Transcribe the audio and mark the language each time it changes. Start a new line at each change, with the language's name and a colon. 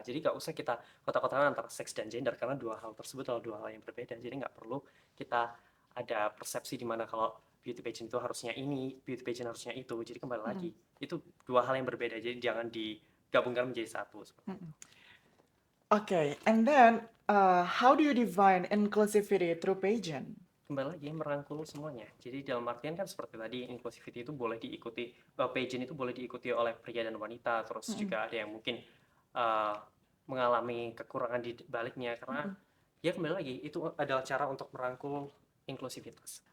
Indonesian: Jadi nggak usah kita kotak-kotakan antara seks dan gender, karena dua hal tersebut adalah dua hal yang berbeda. Jadi nggak perlu kita ada persepsi di mana kalau beauty pageant itu harusnya ini, beauty pageant harusnya itu. Jadi kembali lagi, itu dua hal yang berbeda. Jadi jangan digabungkan menjadi satu.
English: Okay, and then how do you define inclusivity through pageant?
Indonesian: Kembali lagi merangkul semuanya. Jadi dalam artian kan seperti tadi, inclusivity itu boleh diikuti, pageant itu boleh diikuti oleh pria dan wanita, terus juga ada yang mungkin mengalami kekurangan di baliknya, karena ya kembali lagi itu adalah cara untuk merangkul inklusivitas.